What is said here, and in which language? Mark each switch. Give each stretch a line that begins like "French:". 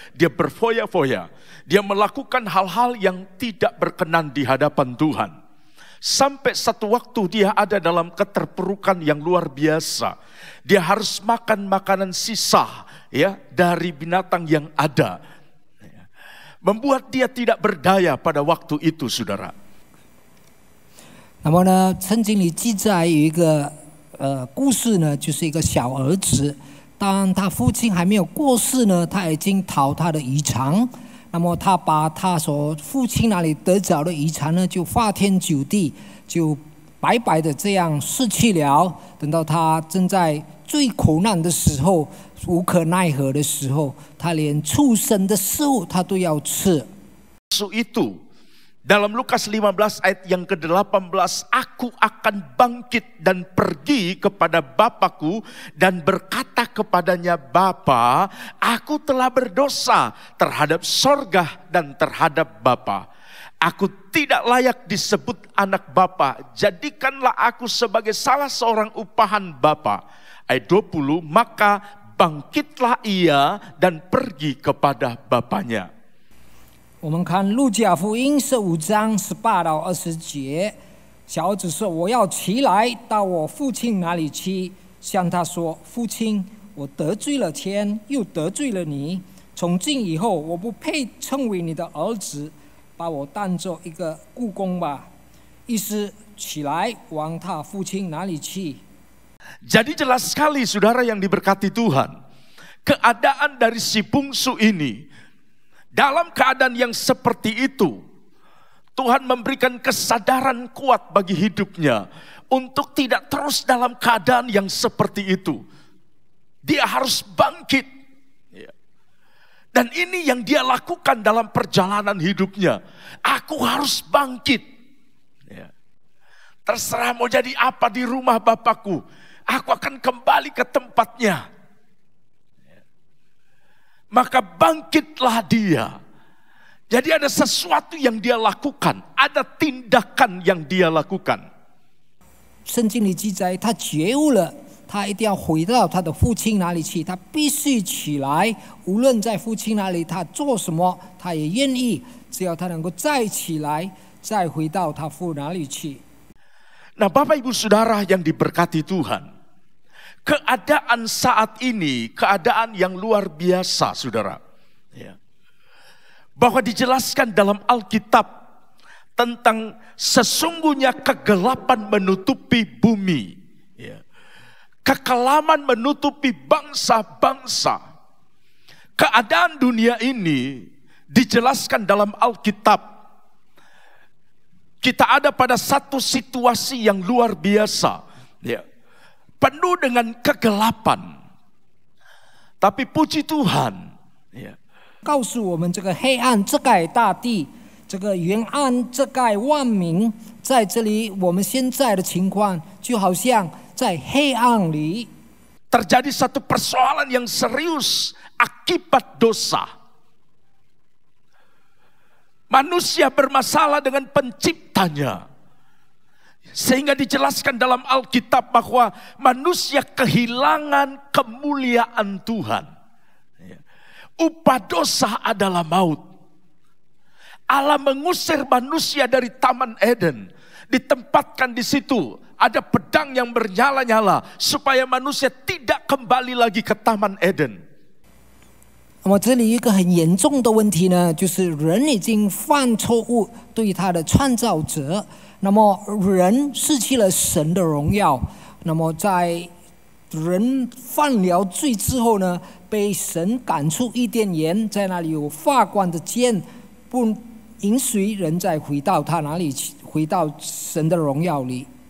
Indonesian: Dia berfoya-foya, dia melakukan hal-hal yang tidak berkenan di hadapan Tuhan. Sampai satu waktu dia ada dalam keterpurukan yang luar biasa. Dia harus makan makanan sisa ya dari binatang yang ada. Membuat dia tidak berdaya pada waktu itu, saudara.
Chinese: 那么呢，圣经里记载有一个故事呢，就是一个小儿子，当他父亲还没有过世呢，他已经讨他的遗产。那么他把他所父亲那里得着的遗产呢，就花天酒地，就白白的这样失去了。等到他正在最苦难的时候，无可奈何的时候，他连畜生的食物他都要吃。
Indonesian: Itu dalam Lukas 15 ayat yang ke-18, aku akan bangkit dan pergi kepada Bapakku dan berkata kepadanya, Bapa, aku telah berdosa terhadap sorga dan terhadap Bapa. Aku tidak layak disebut anak Bapa, jadikanlah aku sebagai salah seorang upahan Bapa. Ayat 20, maka bangkitlah ia dan pergi kepada bapaknya.
Chinese: 我们看路加福音15章18到20节，小儿子说：“我要起来，到我父亲那里去，向他说：父亲，我得罪了天，又得罪了你。从今以后，我不配称为你的儿子，把我当作一个雇工吧。” 意思起来往他父亲那里去。
Indonesian: Jadi jelas sekali, saudara yang diberkati Tuhan, keadaan dari si bungsu ini. Dalam keadaan yang seperti itu, Tuhan memberikan kesadaran kuat bagi hidupnya untuk tidak terus dalam keadaan yang seperti itu. Dia harus bangkit. Dan ini yang dia lakukan dalam perjalanan hidupnya. Aku harus bangkit. Terserah mau jadi apa di rumah Bapakku, aku akan kembali ke tempatnya. Maka bangkitlah dia. Jadi ada sesuatu yang dia lakukan, ada tindakan yang dia lakukan.
Chinese: 圣经里记载，他觉悟了，他一定要回到他的父亲那里去，他必须起来，无论在父亲那里他做什么，他也愿意，只要他能够再起来，再回到他父那里去。
Indonesian: Nah, Bapak Ibu Saudara yang diberkati Tuhan, keadaan saat ini, keadaan yang luar biasa, saudara. Ya. Bahwa dijelaskan dalam Alkitab tentang sesungguhnya kegelapan menutupi bumi. Ya. Kekelaman menutupi bangsa-bangsa. Keadaan dunia ini dijelaskan dalam Alkitab. Kita ada pada satu situasi yang luar biasa. Ya. Penuh dengan kegelapan. Tapi puji Tuhan.
Chinese: 告诉我们这个黑暗遮盖大地，这个原暗遮盖万民，在这里我们现在的情况就好像在黑暗里。
Indonesian: Terjadi satu persoalan yang serius akibat dosa. Manusia bermasalah dengan penciptanya. Sehingga dijelaskan dalam Alkitab bahwa manusia kehilangan kemuliaan Tuhan. Upah dosa adalah maut. Allah mengusir manusia dari Taman Eden. Ditempatkan di situ. Ada pedang yang bernyala-nyala. Supaya manusia tidak kembali lagi ke Taman Eden.
Chinese: 那么这里一个很严重的问题呢，就是人已经犯错误对他的创造者。那么人失去了神的荣耀，那么在人犯了罪之后呢，被神赶出伊甸园，在那里有发光的剑，不允许人再回到他那里，回到神的荣耀里。